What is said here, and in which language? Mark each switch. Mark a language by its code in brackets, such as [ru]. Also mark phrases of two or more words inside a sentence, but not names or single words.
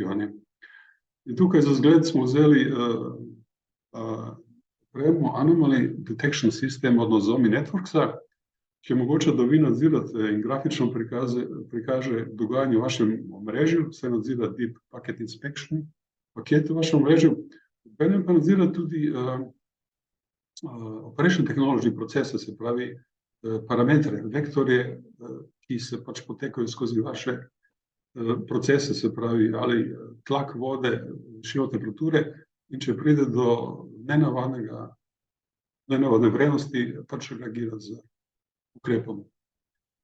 [sl] In tukaj za zgled smo vzeli opremo Anomaly Detection System od Nozomi Networksa, ki omogoča, da vi nadzirate in grafično prikaže dogajanje v vašem omrežju, se nadzira [en] Deep Packet Inspection, [sl] paket v vašem omrežju, obenem pa nadzira tudi [en] operation technology [sl] procese, se pravi parametre, vektorje, ki se pač potekajo skozi vaše procese, se pravi ali tlak vode, višino temperature, in če pride do nenavadne vrednosti, pač reagira z ukrepom.